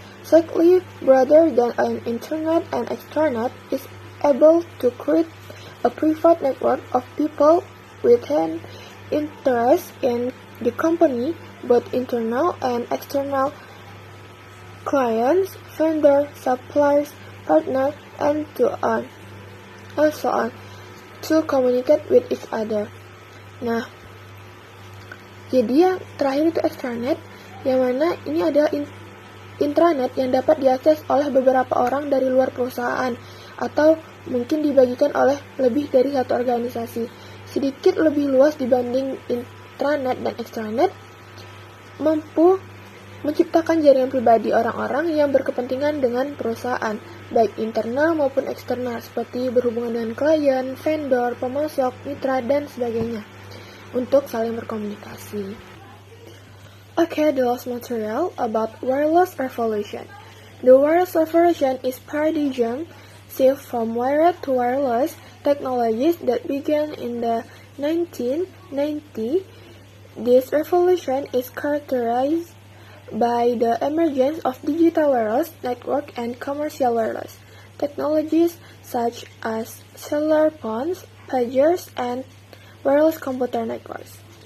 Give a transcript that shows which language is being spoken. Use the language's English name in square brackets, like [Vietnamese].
[English] Slightly broader than an internet, and extranet is able to create a private network of people with an interest in the company, both internal and external clients, vendors, suppliers, partners, and so on, to communicate with each other. [Indonesian] Nah, jadi yang terakhir itu extranet, yang mana ini adalah intranet yang dapat diakses oleh beberapa orang dari luar perusahaan atau mungkin dibagikan oleh lebih dari satu organisasi. Sedikit lebih luas dibanding intranet dan extranet, mampu menciptakan jaringan pribadi orang-orang yang berkepentingan dengan perusahaan, baik internal maupun eksternal, seperti berhubungan dengan klien, vendor, pemasok, mitra, dan sebagainya, untuk saling berkomunikasi. [English] Okay, the last material about wireless revolution. The wireless revolution is paradigm shift from wired to wireless technologies that began in the 1990s. This revolution is characterized by the emergence of digital wireless network and commercial wireless technologies such as cellular phones, pagers, and wireless computer networks.